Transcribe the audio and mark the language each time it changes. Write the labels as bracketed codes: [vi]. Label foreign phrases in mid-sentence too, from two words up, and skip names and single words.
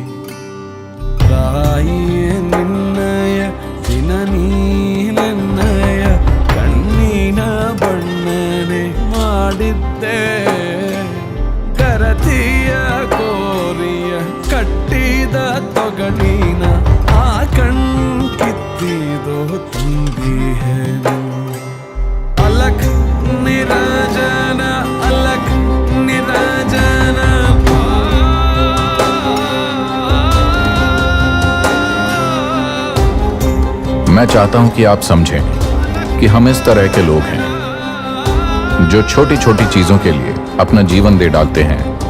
[kn] ತಾಯಿಯ ನಿನ್ನಯ ದಿನ ನೀನೆನ್ನಯ ಕಣ್ಣಿನ ಬಣ್ಣನೆ ಮಾಡಿದ್ದೆ. ಕರತಿಯ ಕೋರಿಯ ಕಟ್ಟಿದ ತೊಗಳಿನ ಆ ಕಣ್ಕಿತ್ತಿದೋ ತಂದಿಹೆನು. [hi] अलख निरंजन अलख निरंजन. मैं चाहता हूं कि आप समझें कि हम इस तरह के लोग हैं जो छोटी छोटी चीजों के लिए अपना जीवन दे डालते हैं.